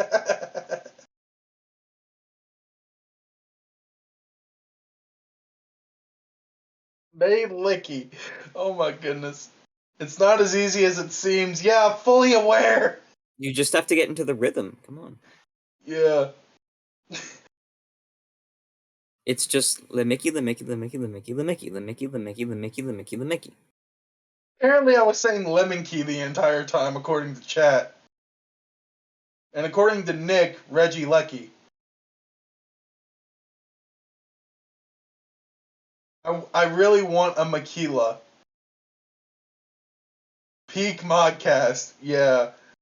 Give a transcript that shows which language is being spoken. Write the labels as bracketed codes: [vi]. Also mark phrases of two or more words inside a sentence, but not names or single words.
[en] Babe Licky. Oh my goodness. It's not as easy as it seems. Yeah, fully aware. You just have to get into the rhythm. Come on. Yeah. It's just Le Mickey, Le Mickey, Le Mickey, Le Mickey, Le Mickey, Le Mickey, Le Mickey, Le Mickey, Le Mickey, Le Mickey. Apparently I was saying lemon key the entire time according to chat. And according to Nick, Reggie Lecky. I really want a Makila. Peak Modcast. Yeah.